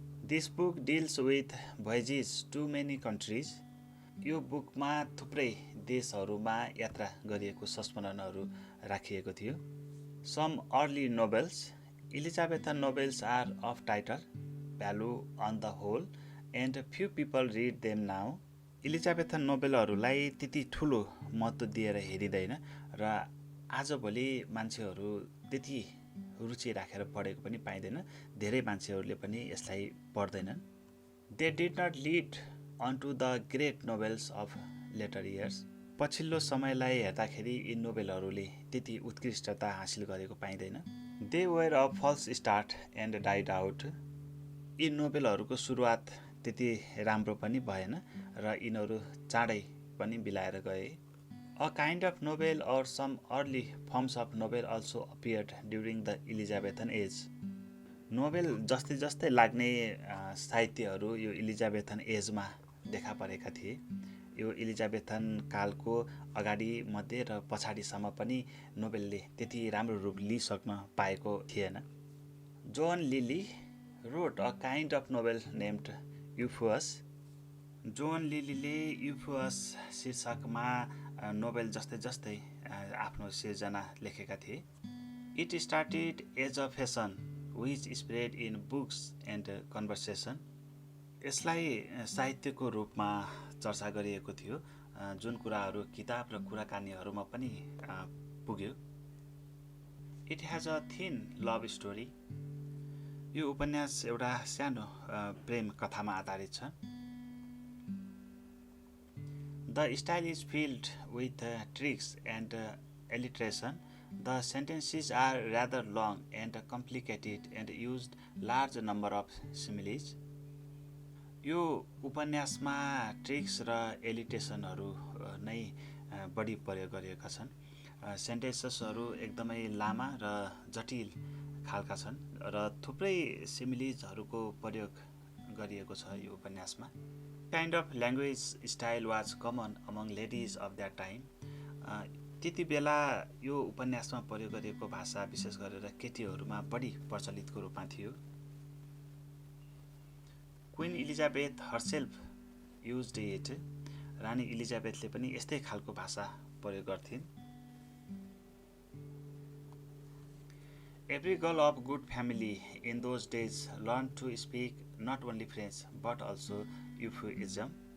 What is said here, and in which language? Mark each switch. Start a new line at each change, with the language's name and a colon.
English: This book deals with voyages to many countries.
Nepali: यो बुकमा थुप्रै देशहरूमा यात्रा गरिएको संस्मरणहरू राखिएको थियो।
English: Some early novels, Elizabethan novels are of title value on the whole and few people read them now.
Nepali: इलिजाबेथन नोभेलहरूलाई त्यति ठुलो महत्त्व दिएर हेरिँदैन र आजभोलि मान्छेहरू त्यति रुचि राखेर पढेको पनि पाइँदैन। धेरै मान्छेहरूले पनि यसलाई पढ्दैनन्।
English: They did not lead onto the great novels of later years.
Nepali: पछिल्लो समयलाई हेर्दाखेरि यी नोभेलहरूले त्यति उत्कृष्टता हासिल गरेको पाइँदैन।
English: They were a false start and died out.
Nepali: यी नोभेलहरूको सुरुवात त्यति राम्रो पनि भएन र यिनीहरू चाँडै पनि बिलाएर गए।
English: A kind of novel or some early forms of novel also appeared during the Elizabethan age.
Nepali: Novel जस्तै जस्तै लाग्ने साहित्यहरू यो इलिजाबेथन एजमा देखा परेका थिए। यो इलिजाबेथन कालको अगाडि मध्य र पछाडिसम्म पनि नोभेलले त्यति राम्रो रूप लिइसक्न पाएको थिएन।
English: John Lyly wrote a kind of novel named Euphues.
Nepali: John लिलीले यूफुअस शीर्षकमा नोभेल जस्तै जस्तै आफ्नो सिर्जना लेखेका थिए।
English: It started as a fashion which spread in books and conversation.
Nepali: यसलाई साहित्यको रूपमा चर्चा गरिएको थियो जुन कुराहरू किताब र कुराकानीहरूमा पनि पुग्यो।
English: It has a thin love story.
Nepali: यो उपन्यास एउटा सानो प्रेम कथामा आधारित छ।
English: The style is filled with tricks and alliteration. The sentences are rather long and complicated and used large number of similes.
Nepali: यो उपन्यासमा ट्रिक्स र एलिटेसनहरू नै बढी प्रयोग गरिएका छन्। सेन्टेन्सेसहरू एकदमै लामा र जटिल खालका छन् र थुप्रै सिमिलिजहरूको प्रयोग गरिएको छ यो उपन्यासमा।
English: Kind of language style was common among ladies of that time.
Nepali: त्यति बेला यो उपन्यासमा प्रयोग गरिएको भाषा विशेष गरेर केटीहरूमा बढी प्रचलितको रूपमा थियो।
English: Queen Elizabeth herself used it.
Nepali: रानी इलिजाबेथले पनि यस्तै खालको भाषा प्रयोग गर्थिन्।
English: Every girl of good family in those days learned to speak not only French but also euphuism.